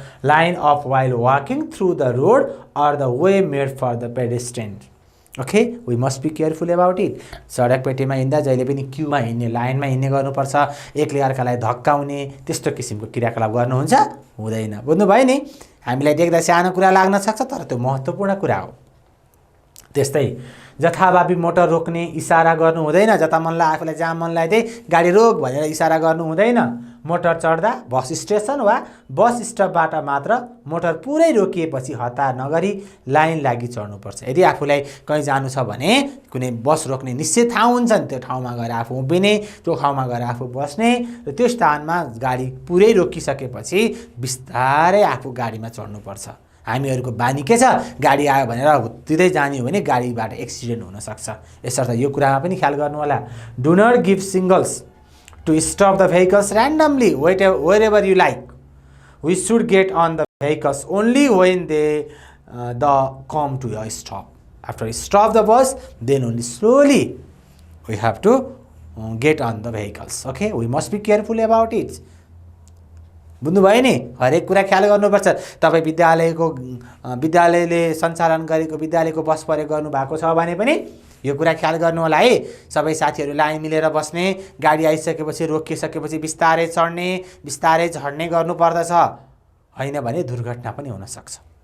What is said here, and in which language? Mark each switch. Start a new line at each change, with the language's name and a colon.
English: Line of while walking through the road or the way made for the pedestrian. Okay, we must be careful about it.
Nepali: सडक पेटीमा हिँड्दा जहिले पनि क्यूमा हिँड्ने, लाइनमा हिँड्ने गर्नुपर्छ। एकले अर्कालाई धक्काउने त्यस्तो किसिमको क्रियाकलाप गर्नुहुन्छ हुँदैन। बुझ्नुभयो नि? हामीलाई देख्दा सानो कुरा लाग्न सक्छ तर त्यो महत्त्वपूर्ण कुरा हो। त्यस्तै जथाभावी मोटर रोक्ने इसारा गर्नु हुँदैन। जता मनलाई आफूलाई जहाँ मनलाई त्यही गाडी रोक भनेर इसारा गर्नु हुँदैन। मोटर चढ्दा बस स्टेसन वा बस स्टपबाट मात्र मोटर पुरै रोकिएपछि हतार नगरी लाइन लागि चढ्नुपर्छ। यदि आफूलाई कहीँ जानु छ भने कुनै बस रोक्ने निश्चित ठाउँ हुन्छ नि, त्यो ठाउँमा गएर आफू उभिने, त्यो ठाउँमा गएर आफू बस्ने र त्यो स्थानमा गाडी पुरै रोकिसकेपछि बिस्तारै आफू गाडीमा चढ्नुपर्छ। हामीहरूको बानी के छ? गाडी आयो भनेर हुत्तिँदै जाने हो भने गाडीबाट एक्सिडेन्ट हुनसक्छ। यसर्थ यो कुरामा पनि ख्याल गर्नु होला।
English: Do not give signals to stop the vehicles randomly wherever you like. We should get on the vehicles only when they come to a stop. After we stop the bus, then only slowly we have to get on the vehicles. Okay, we must be careful about it.
Nepali: बुझ्नुभयो नि? हरेक कुरा ख्याल गर्नुपर्छ। तपाईँ विद्यालयले सञ्चालन गरेको विद्यालयको बस प्रयोग गर्नुभएको छ भने पनि यो कुरा ख्याल गर्नु होला है। सबै साथीहरू लाइन मिलेर बस्ने, गाडी आइसकेपछि रोकिसकेपछि बिस्तारै चढ्ने बिस्तारै झर्ने गर्नुपर्दछ, होइन भने दुर्घटना पनि हुनसक्छ।